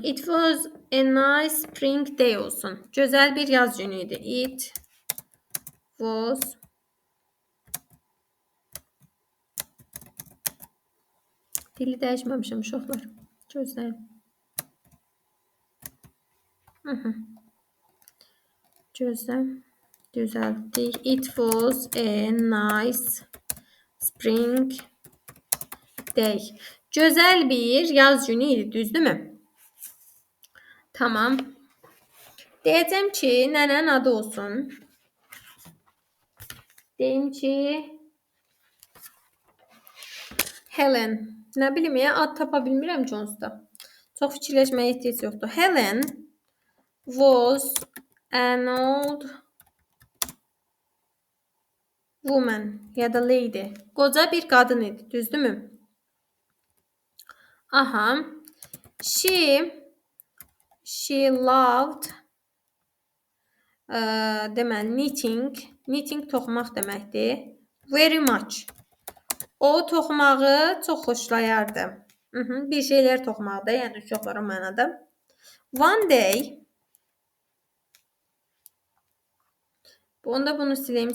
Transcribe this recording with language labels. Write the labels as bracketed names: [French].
[English] It was a nice spring day [Azerbaijani] olsun. Gözəl bir yaz günü idi. [English] It was [Azerbaijani] dili dəyişməmişəm uşaqlar. Gözəl. Gözəl. Düzəltdik. [English] It was a nice spring day. [Azerbaijani] Gözəl bir yaz günü idi, düzdürmü? Tamam. Deyəcəm ki, nənənin adı olsun. Deyim ki, Helen. Nə bilim ya, ad tapa bilmirəm ki onsuz da. Çox fikirləşməyə ehtiyac yoxdur. [English] Helen was an old woman [Azerbaijani] ya da [English] lady. [Azerbaijani] Qoca bir qadın idi, düzdürmü? [English] Aha. She loved [Azerbaijani] deməli [English] knitting. [Azerbaijani] Knitting toxumaq deməkdir. [English] Very much. [Azerbaijani] O toxumağı çox xoşlayardı. Bir şeylər toxumaqda, yəni uşaqlar o mənada. [English] One day [Azerbaijani] onda bunu sileyim.